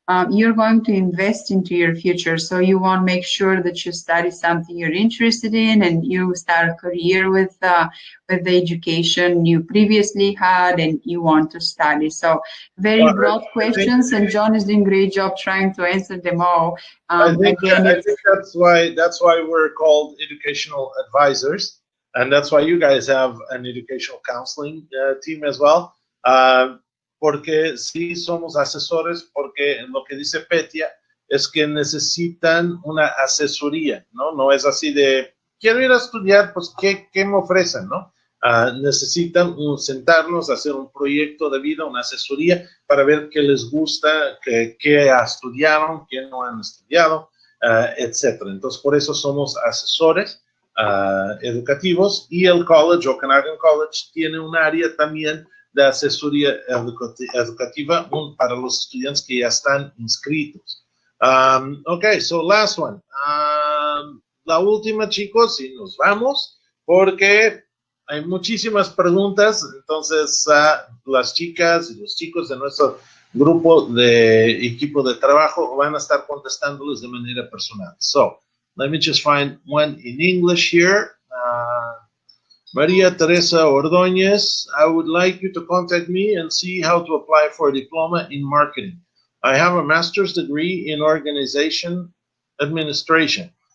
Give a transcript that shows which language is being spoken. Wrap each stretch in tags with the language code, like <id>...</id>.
<en>you're going to invest into your future. So you want to make sure that you study something you're interested in, and you start a career with the education you previously had and you want to study. So very broad questions, and John is doing a great job trying to answer them all. I think that's why we're called educational advisors, and that's why you guys have an educational counseling team as well.</en> <es>Porque sí somos asesores, porque lo que dice Petia es que necesitan una asesoría, ¿no? No es así de, quiero ir a estudiar, pues, ¿qué me ofrecen, no? Necesitan sentarnos, hacer un proyecto de vida, una asesoría para ver qué les gusta, qué estudiaron, qué no han estudiado, etcétera. Entonces, por eso somos asesores educativos, y el college, Okanagan College, tiene un área también de asesoría educativa para los estudiantes que ya están inscritos.</es> <en>Ok, so last one.</en> <es>La última, chicos, y nos vamos, porque hay muchísimas preguntas. Entonces, las chicas y los chicos de nuestro grupo de equipo de trabajo van a estar contestándoles de manera personal.</es> <en>So, let me just find one in English here. Maria Teresa Ordóñez, I would like you to contact me and see how to apply for a diploma in marketing. I have a master's degree in organization administration.</en>